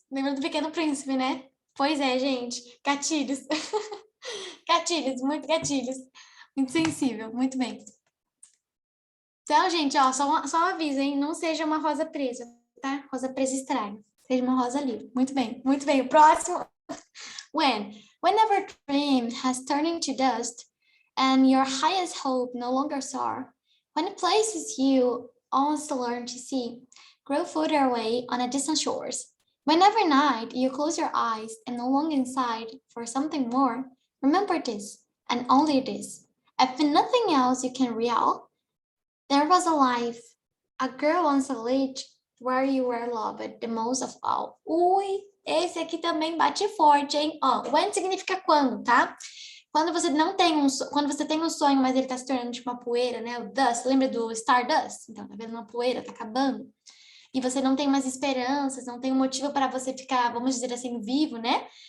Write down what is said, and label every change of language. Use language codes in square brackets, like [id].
[pt] Lembra do Pequeno Príncipe, né? Pois é, gente. Gatilhos. Gatilhos, muito gatilhos. Muito sensível, muito bem. Então, gente, ó, só um aviso, hein? Não seja uma rosa presa, tá? Rosa presa estraga. Seja uma rosa livre. Muito bem, muito bem. O próximo. [en] Whenever dream has turned into dust, and your highest hope no longer soar, when places you once learned to see grow further away on a distant shores, whenever night you close your eyes and long inside for something more, remember this, and only this. If nothing else you can recall, there was a life, a girl once lived where you were loved the most of all. [pt] Ui, esse aqui também bate forte, hein? Ó, when significa quando, tá? Quando você não tem quando você tem um sonho, mas ele tá se tornando tipo uma poeira, né? O dust, lembra do Stardust? Então, tá vendo uma poeira, tá acabando. E você não tem mais esperanças, não tem um motivo para você ficar, vamos dizer assim, vivo, né?